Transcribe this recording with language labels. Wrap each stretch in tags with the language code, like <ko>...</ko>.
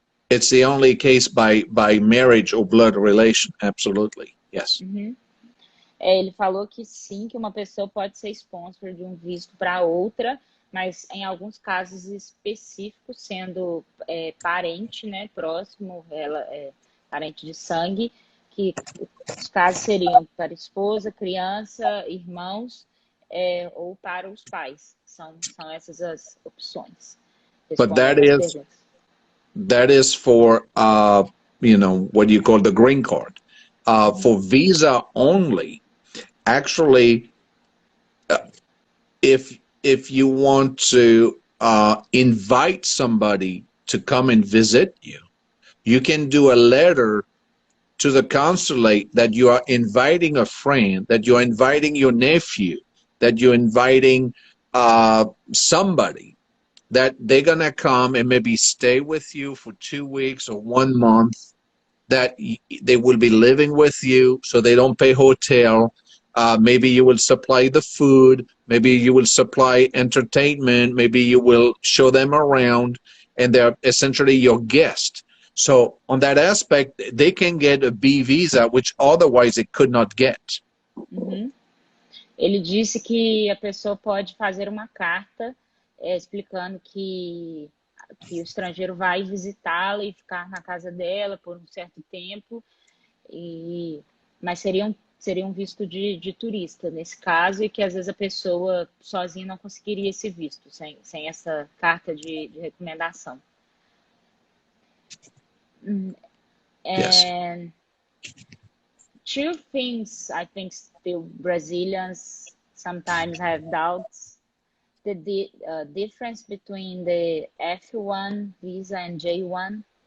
<en>It's the only case by marriage or blood relation. Absolutely. Yes.</en> <pt>Ele falou que sim, que uma pessoa pode ser sponsor de um visto para outra, mas em alguns casos específicos, sendo parente, né, próximo, parente de sangue, que os casos seriam para esposa, criança, irmãos, ou para os pais. São essas as opções.</pt> <en>But that is for, you know, what you call the green card. For visa only, actually, if you want to invite somebody to come and visit you. You can do a letter to the consulate that you are inviting a friend, that you're inviting your nephew, that you're inviting somebody, that they're gonna come and maybe stay with you for 2 weeks or 1 month, that they will be living with you, so they don't pay hotel. Maybe you will supply the food, maybe you will supply entertainment, maybe you will show them around, and they're essentially your guest. So on that aspect, they can get a B visa, which otherwise they could not get. Uhum.</en> <pt>Ele disse que a pessoa pode fazer uma carta explicando que o estrangeiro vai visitá-la e ficar na casa dela por um certo tempo, mas seria um visto de turista nesse caso, e que às vezes a pessoa sozinha não conseguiria esse visto, sem essa carta de recomendação.</pt> <en>Yes. And two things I think still Brazilians sometimes have doubts: the difference between the F1 visa and J1.</en>